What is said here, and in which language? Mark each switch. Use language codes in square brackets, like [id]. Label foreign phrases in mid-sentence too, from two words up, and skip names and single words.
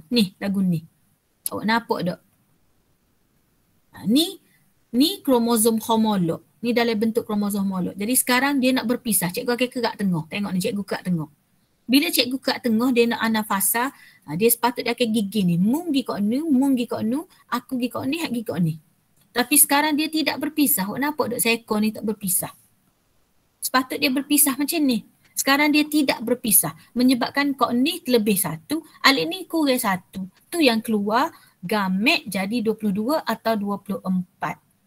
[ms] Ni lagu ni. Awak nampak tak? Ni kromosom homolog. Ni dalam bentuk kromosom homolog. Jadi sekarang dia nak berpisah. Cikgu akan kerak tengah. Tengok ni cikgu kerak tengah. Bila cikgu kerak tengah dia nak anafasa, dia sepatutnya dia akan gigi ni. Mung gi kok ni, mung gi kok nu, aku gi kok ni, hak gi kok ni. Tapi sekarang dia tidak berpisah. Awak nampak tak seekor ni tak berpisah? Sepatutnya dia berpisah macam ni. Sekarang dia tidak berpisah. Menyebabkan kok ni terlebih 1, alik ni kurang 1. Tu yang keluar gamet jadi 22 atau 24.